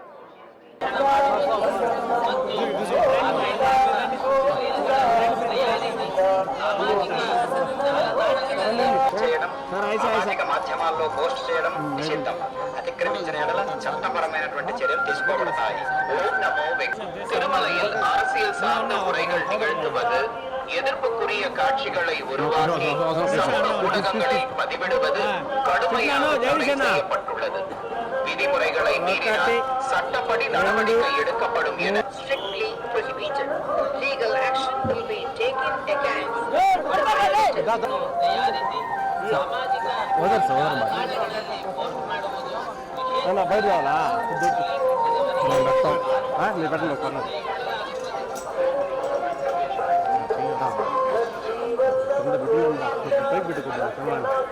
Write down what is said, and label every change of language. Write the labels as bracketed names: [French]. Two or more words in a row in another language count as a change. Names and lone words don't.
[Telugu] సామాజిక మాధ్యమాల్లో పోస్ట్ చేయడం నిషిద్ధం. అతిక్రమించిన ఎడల చట్టపరమైనటువంటి చర్యలు తీసుకోబడతాయి. [Tamil] ஓம் நமோ திருமலையில் அரசியல் சார்ந்த உரைகள் நிகழ்த்துவது, எதிர்ப்புக்குரிய காட்சிகளை உருவாக்கி சமூக ஊடகங்களில் பதிவிடுவது கடுமையாக தடை செய்யப்பட்டுள்ளது. விதிமுறைகளை மீறினால் சட்டப்படி நடவடிக்கை எடுக்கப்படும் என [English] strictly prohibited. Legal action will be taken against. [Telugu] బయట కావాలా మీరు పెట్టండి పైకి పెట్టుకుంటాను